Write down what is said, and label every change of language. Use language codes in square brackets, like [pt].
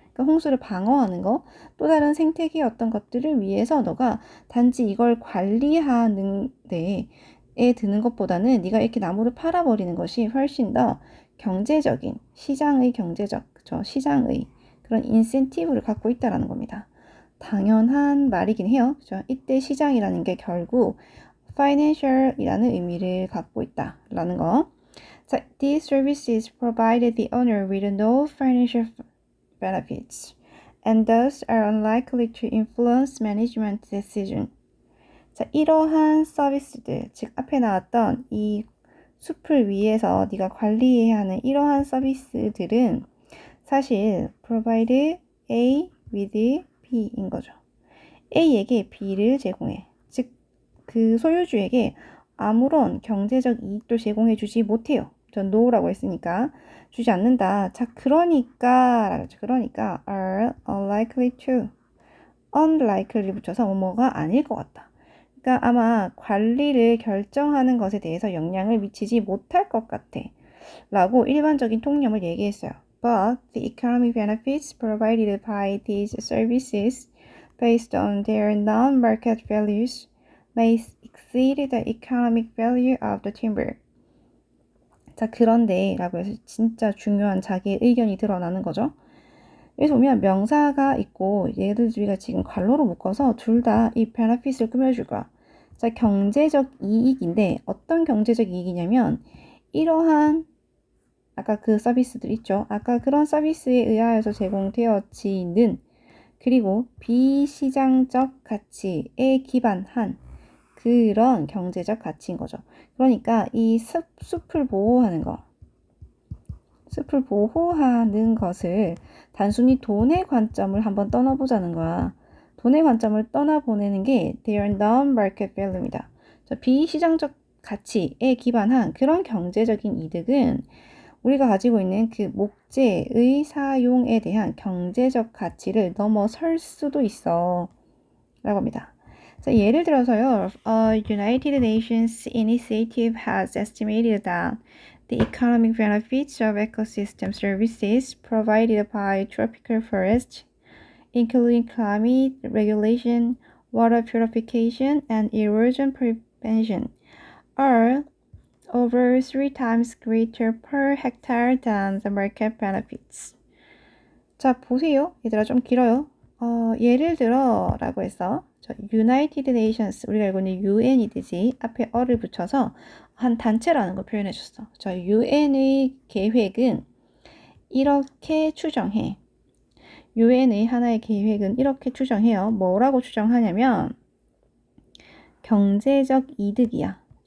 [ko] 그러니까 홍수를 방어하는 거, 또 다른 생태계의 어떤 것들을 위해서 너가 단지 이걸 관리하는 데에 드는 것보다는 네가 이렇게 나무를 팔아버리는 것이 훨씬 더 경제적인 시장의 시장의 그런 인센티브를 갖고 있다라는 겁니다. 당연한 말이긴 해요. 그죠? 이때 시장이라는 게 결국 financial이라는 의미를 갖고 있다라는 거. [en] 자, these services provide the owner with no financial benefits and thus are unlikely to influence management decision. [ko] 자, 이러한 서비스들, 즉 앞에 나왔던 이 숲을 위해서 네가 관리해야 하는 이러한 서비스들은 사실 [en] provide A with B [ko] 인 거죠. A에게 B를 제공해. 즉, 그 소유주에게 아무런 경제적 이익도 제공해주지 못해요. 전 no라고 했으니까 주지 않는다. 자, 그러니까 [en] are unlikely to, [ko] unlikely 붙여서 뭐가 아닐 것 같다. 그러니까 아마 관리를 결정하는 것에 대해서 영향을 미치지 못할 것 같아. 라고 일반적인 통념을 얘기했어요. [en] But the economic benefits provided by these services based on their non-market values may exceed the economic value of the timber. [ko] 자, 그런데 라고 해서 진짜 중요한 자기의 의견이 드러나는 거죠. 여기서 보면 명사가 있고 얘들 우리가 지금 괄호로 묶어서 둘 다 이 benefit을 꾸며줄 거야. 자, 경제적 이익인데 어떤 경제적 이익이냐면 이러한 아까 그 서비스들 있죠. 아까 그런 서비스에 의하여서 제공되어지는 그리고 비시장적 가치에 기반한 그런 경제적 가치인 거죠. 그러니까 이 숲을 보호하는 거, 숲을 보호하는 것을 단순히 돈의 관점을 한번 떠나보자는 거야. 돈의 관점을 떠나보내는 게 [en] their non-market value [ko] 입니다. 비시장적 가치에 기반한 그런 경제적인 이득은 우리가 가지고 있는 그 목재의 사용에 대한 경제적 가치를 넘어설 수도 있어 라고 합니다. [en] 자, 예를 들어서요, United Nations Initiative has estimated that the economic benefits of ecosystem services provided by tropical forests, including climate regulation, water purification, and erosion prevention, are over 3 times greater per hectare than the market benefits. [ko] 자, 보세요. 얘들아 좀 길어요. 예를 들어 라고 해서 United Nations, 우리가 알고 있는 UN이듯이 앞에 어를 붙여서 한 단체라는 걸 표현해 줬어. UN의 계획은 이렇게 추정해. UN의 하나의 계획은 이렇게 추정해요. 뭐라고 추정하냐면 경제적 이득이야.